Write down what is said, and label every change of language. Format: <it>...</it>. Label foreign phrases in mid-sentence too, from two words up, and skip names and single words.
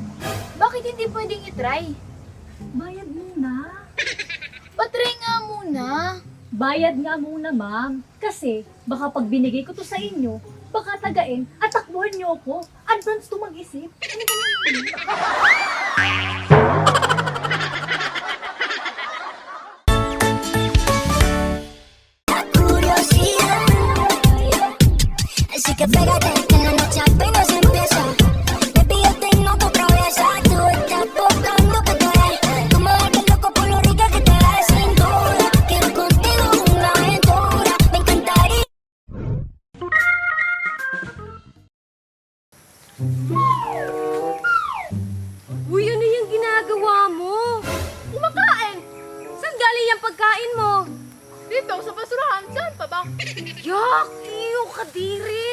<tl>Bakit hindi pwedeng itry? Bayad muna. Patry nga muna. Bayad nga muna, ma'am. Kasi baka pag binigay ko to sa inyo, baka tagain at takbuhan niyo ako. Advance to mag-isip. Ano ba yun?</tl> <es>Así que pégate, que la noche apenas empieza. Baby, yo tengo tu cabeza. Tú estás buscando que te dé. Tú me vuelves loco por lo rica que te ves, sin duda. Quiero contigo una aventura. Me encantaría.</es> <tl>Uy, ano yung ginagawa mo? Kumakain! Saan galing yung pagkain mo? Dito, sa basurahan. Saan pa ba? Yak! Iyo, kadiri!</tl>